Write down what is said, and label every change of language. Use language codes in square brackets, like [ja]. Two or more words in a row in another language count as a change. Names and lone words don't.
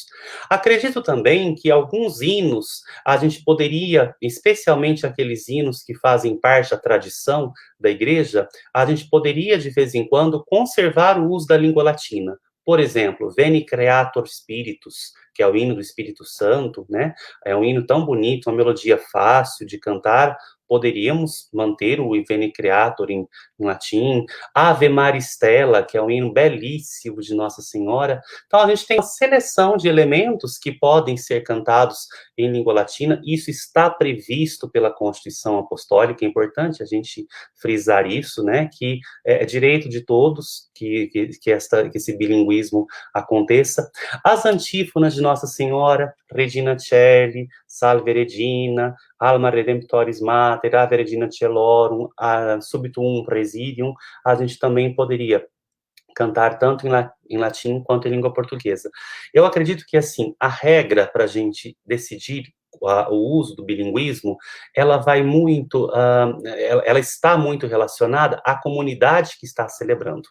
[pt] Acredito também que alguns hinos a gente poderia, especialmente aqueles hinos que fazem parte da tradição da igreja, a gente poderia, de vez em quando, conservar o uso da língua latina. Por exemplo, Veni Creator Spiritus, que é o hino do Espírito Santo, né? É um hino tão bonito, uma melodia fácil de cantar. Poderíamos manter o Veni Creator em latim. Ave Maristela, que é um hino belíssimo de Nossa Senhora. Então, a gente tem uma seleção de elementos que podem ser cantados em língua latina. Isso está previsto pela Constituição Apostólica. É importante a gente frisar isso, né? Que é direito de todos que esse bilinguismo aconteça. As antífonas de Nossa Senhora, Regina Coeli, Salve Regina, Alma Redemptoris Mater, Ave Regina Coelorum, Subitum Praesidium, a gente também poderia cantar tanto em latim quanto em língua portuguesa. Eu acredito que, assim, a regra para a gente decidir o uso do bilinguismo, ela vai muito, ela está muito relacionada à comunidade que está celebrando.